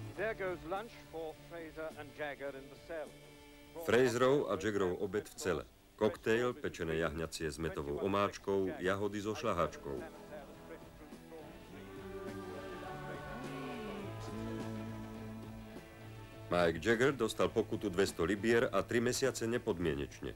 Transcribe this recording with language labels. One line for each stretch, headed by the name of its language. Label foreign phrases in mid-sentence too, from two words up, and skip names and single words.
English: Here goes lunch for Fraser and Jagger in the cell.
Slovak: Fraserov a Jaggerov obed v cele. Koktejl, pečené jahňacie s metovou omáčkou, jahody so šľahačkou. Mike Jagger dostal pokutu 200 libier a 3 mesiace nepodmienečne.